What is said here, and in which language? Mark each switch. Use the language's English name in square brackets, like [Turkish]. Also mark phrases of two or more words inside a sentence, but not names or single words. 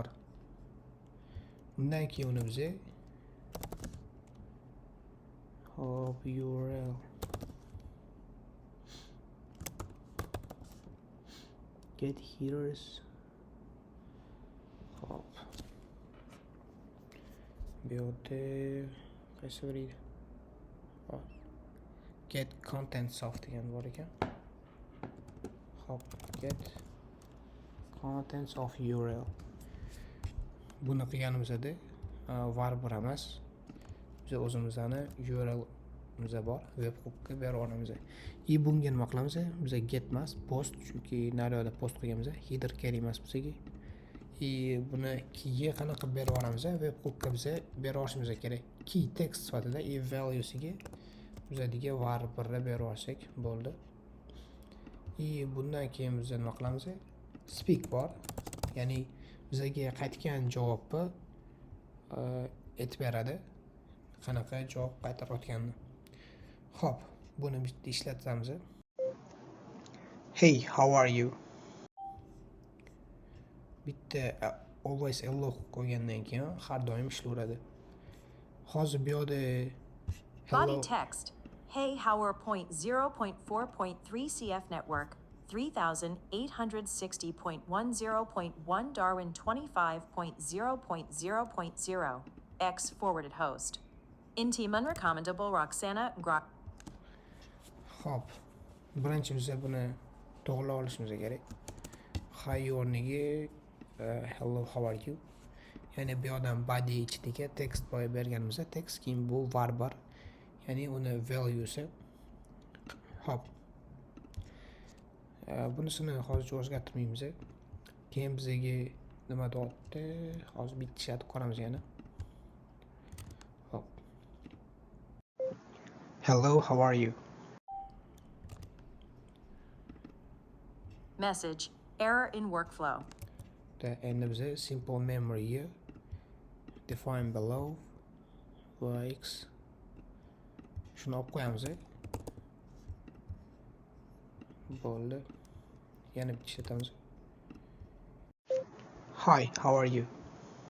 [Uzbek] Undan keyin uni biz hop [English] url get headers [Uzbek] hop bu yerda qaysi biri [English] get contents of [Uzbek] degan bor ekan. [English] Hop get contents of url. [Uzbek] Buni qilganimizda var1 emas, biz o'zimizning urlimiz bor, webhookga berib olamiz. Bunga nima qilamiz? Biz get emas, post, chunki naryoqda post qilganmiz, header kerak emas bizga. Buni keyga qanaqa berib olamiz? Webhookga biz berib olishimiz kerak. [English] Key text [Uzbek] sifatida valuesiga bizga var1 berib olsak bo'ldi. Bundan keyin biz nima qilamiz? Speak bor. Ya'ni bizga qaytgan javobni aytib beradi, qanaqa javob qaytarayotganini. Xo'p, buni bitta ishlatamiz. [English] Hey, how are you? [Uzbek] Bitta [English] always hello [Uzbek] qo'ygandan keyin har doim ishlayveradi. Hozir bu yerda [English] body text. Hey, how are 0.4.3 CF network 3860.10.1 Darwin 25.0.0.0 X forwarded host. Intiman recommendable Roxana Grok. [Uzbek] Hop. Birinchi biz buni to'g'rilab olishimiz kerak. Hi o'rniga [English] hello how are you. [Uzbek] Ya'ni bu yerdan body ichiga text qo'yib berganimizda text keyin bu var1. Ya'ni uni valuesi. Hop. Bunisini hozircha o'zgartirmaymiz. Keyin bizga nima deyapti? Hozir bitta ishlatib ko'ramiz yana. Hop. [English] Hello, how are you? Message error in workflow. [Uzbek] Endi biz [English] simple memory define below x [Uzbek] shuni olib qo'yamiz. Bo'ldi. Yana bitta ishlatamiz. [English] Hi, how are you?